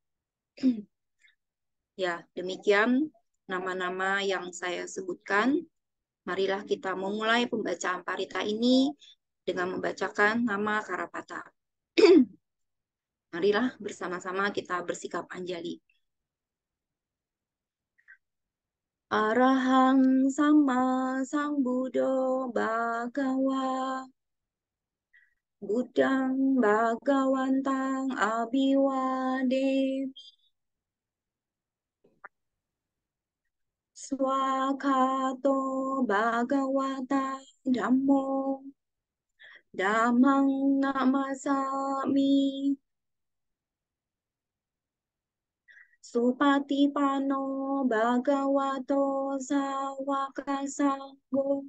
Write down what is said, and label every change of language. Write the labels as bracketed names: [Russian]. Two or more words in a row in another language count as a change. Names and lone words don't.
[Indonesian] Ya, demikian nama-nama yang saya sebutkan. Marilah kita memulai pembacaan parita ini dengan membacakan nama Karapata. Marilah bersama-sama kita bersikap anjali. [Pali] Arahang sama Sambuddho Bhagawa Buddhang Bhagawantang Abhiwademi Swakato Bhagawata Dhammo Dhammang Namasami Supatipano Bhagavato Sawaka Sanggo